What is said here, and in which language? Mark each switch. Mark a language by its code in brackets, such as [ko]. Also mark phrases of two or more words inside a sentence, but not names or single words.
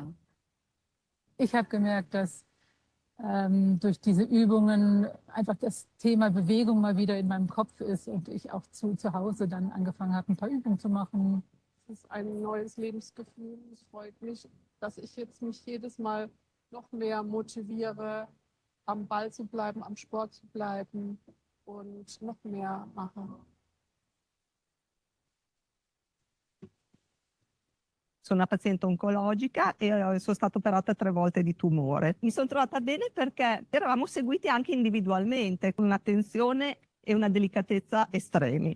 [de] Ich habe gemerkt, dass durch diese Übungen einfach das Thema Bewegung mal wieder in meinem Kopf ist und ich auch zu Hause dann angefangen habe, ein paar Übungen zu machen. Es ist ein neues Lebensgefühl. Es freut mich, dass ich jetzt mich jedes Mal noch mehr motiviere, am Ball zu bleiben, am Sport zu bleiben und noch mehr mache. [it] Sono una paziente oncologica e sono stata operata 3 volte di tumore. Mi sono trovata bene perché eravamo seguiti anche individualmente, con un'attenzione e una delicatezza estremi.